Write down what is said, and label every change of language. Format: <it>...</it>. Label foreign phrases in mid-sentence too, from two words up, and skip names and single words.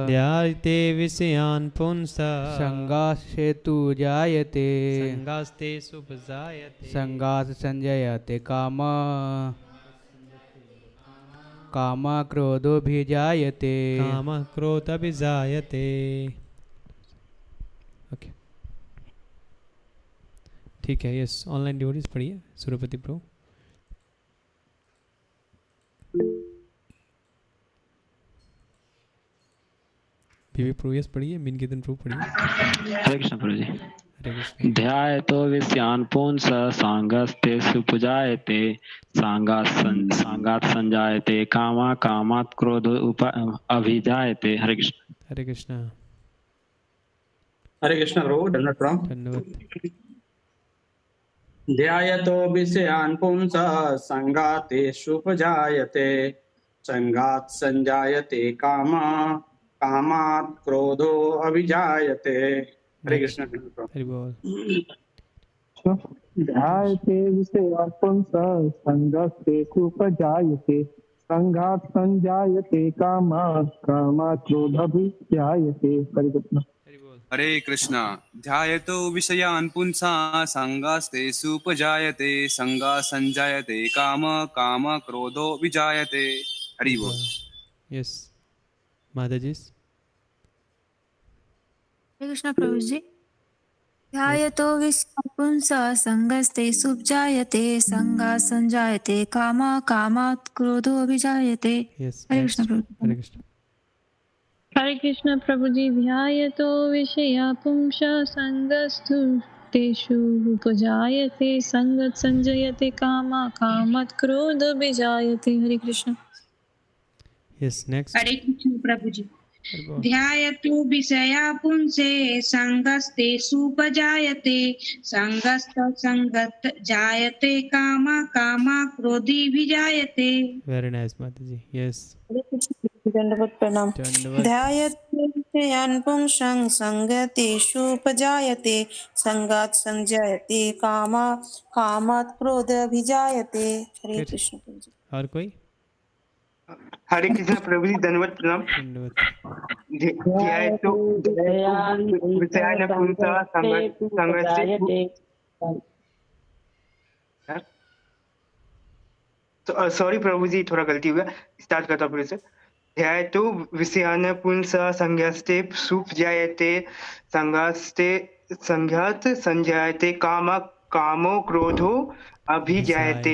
<sa>ध्यायते विषयान् पुंसः संगास्तेतु जायते संगास्ते सुपजायते संगात् संजयते कामः कामः क्रोधोऽभिजायते कामः क्रोधोऽभिजायते।</sa> <hi>ओके ठीक है।</hi> <en>yes online devotees पढ़िए।</en> <hi>सुरपति प्रभु। पीवी प्रभु यस पढ़िए। मीन कीर्तन प्रभु पढ़िए। हरे कृष्ण प्रभु जी। हरे कृष्ण।</hi> <sa>ध्यायतो विषयान् पुंसः संगस्ते सुपजायते संगात् संजायते कामात् क्रोधो अभिजायते।</sa> <hi>हरे कृष्ण। हरे कृष्ण। हरे कृष्ण प्रभु। धन्यवाद।</hi> <sa>ध्यायतो विषयान् पुंसः संगातेषुपजायते संगात् संजायते कामात् क्रोधो अभिजायते।</sa> <hi>हरे कृष्ण प्रभु। हरि बोल।</hi> <sa>ध्यायते विषयान् पुंसः संगस्तेषुपजायते संघात् संजायते कामात् क्रोधोऽभिजायते।</sa> <hi>हरे कृष्ण। हरे कृष्णा।</hi> <sa>ध्यायतो विषयान् पुंसः संगास्तेषुपजायते संगात् संजायते कामः क्रोधो विजायते।</sa> <hi>हरि बोल। यस माता जी। हरे कृष्ण प्रभु जी।</hi> <sa>ध्यायतो विषयान् पुंसः संगस्तेषुपजायते संगात् संजायते कामात् क्रोधोऽभिजायते।</sa> <hi>हरे कृष्ण प्रभु। हरे कृष्ण। हरे कृष्ण प्रभु जी।</hi> <sa>ध्यायतो विषया पुंसः संगस्तु तेषु उपजायते संगत् संजयते कामात् क्रोध विजायते।</sa> <hi>हरे कृष्ण।</hi> <en>yes next.</en> <hi>हरे कृष्ण प्रभु जी।</hi> <sa>ध्यायतो विषया पुंसे संगस्तेषुपजायते संगत् जायते कामात् क्रोधी विजायते।</sa> <en>very nice</en> <hi>माता जी।</hi> <en>यस</en> <hi>दंडवत प्रणाम।</hi> <sa>ध्यायते विषयान् पुंसः संगतेषुपजायते संगात् संजायते कामात् क्रोधोऽभिजायते।</sa> <hi>हरे कृष्ण प्रभु जी। और कोई। हरे कृष्ण प्रभु जी। धन्यवाद प्रणाम।</hi> <sa>ध्यायतो विषयान् पुंसः संगस्ते</sa> <hi>सॉरी प्रभु जी थोड़ा गलती हुआ। स्टार्ट करता हूँ फिर से।</hi> <sa>ध्यायतो विषयान् पुंसः संज्ञस्ते सुपजायते संज्ञात संजायते कामो क्रोधो अभिजायते।</sa>